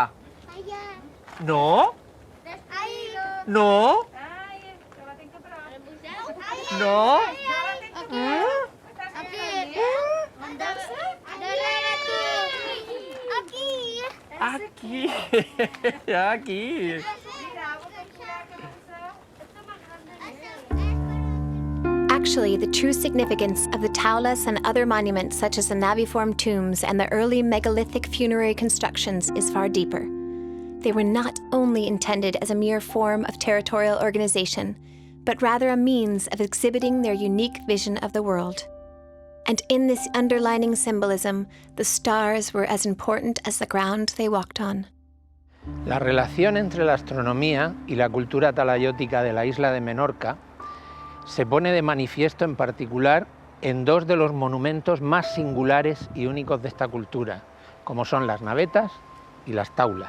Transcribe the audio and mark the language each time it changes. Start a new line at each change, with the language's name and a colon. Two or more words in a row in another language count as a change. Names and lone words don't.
Catalan: Allà. No? No? No? Aquí. Aquí.
English: Actually, the true significance of the taulas and other monuments such as the naviform tombs and the early megalithic funerary constructions is far deeper. They were not only intended as a mere form of territorial organization, but rather a means of exhibiting their unique vision of the world. And in this underlining symbolism, the stars were as important as the ground they walked on.
Spanish: La relación entre la astronomía y la cultura talayótica de la isla de Menorca se pone de manifiesto en particular en dos de los monumentos más singulares y únicos de esta cultura, como son las navetas y las taulas.